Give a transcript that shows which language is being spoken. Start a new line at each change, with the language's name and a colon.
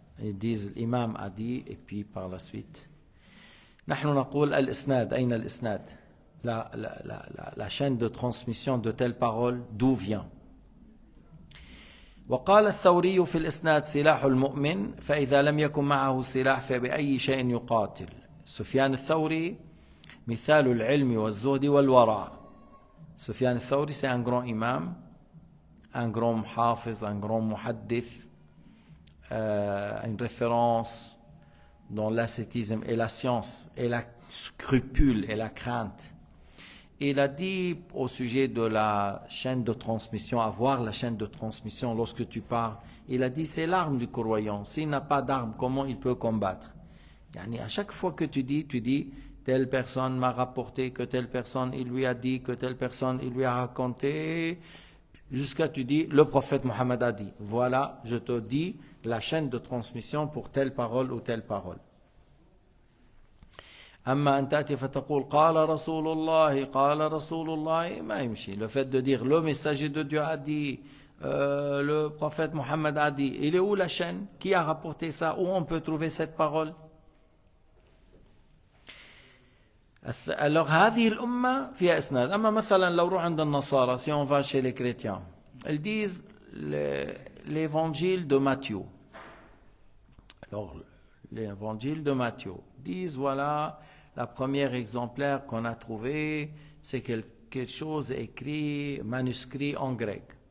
French: Ils disent l'imam a dit et puis par la suite.
Arabic: نحن نقول الإسناد. أين الإسناد?
French: La chaîne de transmission de telle parole, d'où vient?
Arabic: وقال الثوري في الإسناد سلاح المؤمن فإذا لم يكن معه سلاح فبأي شيء يقاتل. سفيان الثوري مثال العلم والزهد والورع.
French: سفيان الثوري c'est un grand imam, un grand muhafiz, un grand muhaddith, une référence dans l'ascétisme et la science et la scrupule et la crainte. Il a dit au sujet de la chaîne de transmission, avoir la chaîne de transmission lorsque tu parles, il a dit c'est l'arme du croyant. S'il n'a pas d'arme, comment il peut combattre? Yani à chaque fois que tu dis telle personne m'a rapporté, que telle personne il lui a dit, que telle personne il lui a raconté, jusqu'à tu dis le prophète Mohammed a dit. Voilà, je te dis la chaîne de transmission pour telle parole ou telle parole.
Arabic: أما أن تأتي فتقول قال رسول الله ما يمشي.
French: Le fait de dire le messager de Dieu a dit, le prophète Mohammed a dit, il est où la chaîne? Qui a rapporté ça? Où on peut trouver cette parole?
Arabic: Alors هذه الأمة فيها إسناد. أما مثلا لو روح عند النصارى,
French: si on va chez les chrétiens, ils disent l'évangile de Matthieu. Alors l'évangile de Matthieu disent voilà, la première exemplaire qu'on a trouvé, c'est quelque chose écrit, manuscrit en grec.